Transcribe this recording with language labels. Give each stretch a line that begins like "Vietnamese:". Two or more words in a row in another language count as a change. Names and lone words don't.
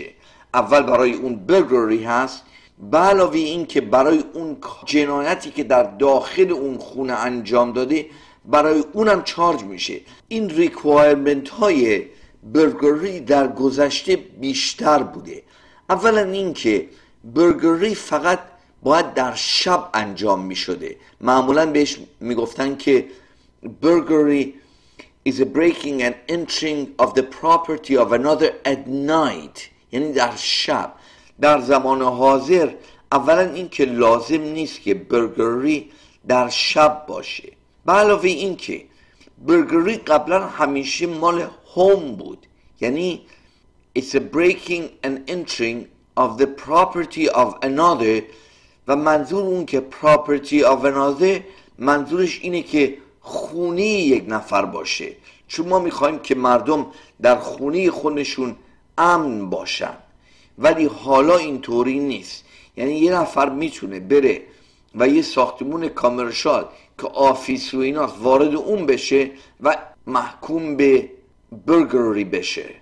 Persian: اول برای اون برگلری هست، به علاوه این که برای اون جنایتی که در داخل اون خونه انجام داده برای اونم چارج میشه. این ریکوایرمنت های برگلری در گذشته بیشتر بوده. اولا این که برگلری فقط باید در شب انجام می شده. معمولا بهش می گفتن که
English: burglary is a breaking and entering of the property of another at night،
Persian: یعنی در شب. در زمان حاضر اولا این که لازم نیست که برگلری در شب باشه، به علاوه این که برگلری قبلا همیشه مال هوم بود، یعنی
English: it's a breaking and entering of the property of another،
Persian: و منظور اون که
English: property of another
Persian: منظورش اینه که خونه یک نفر باشه، چون ما میخوایم که مردم در خونه خودشون امن باشن. ولی حالا اینطوری نیست، یعنی یه نفر میتونه بره و یه ساختمون کامرشال که آفیس و ایناست وارد اون بشه و محکوم به برگلری بشه.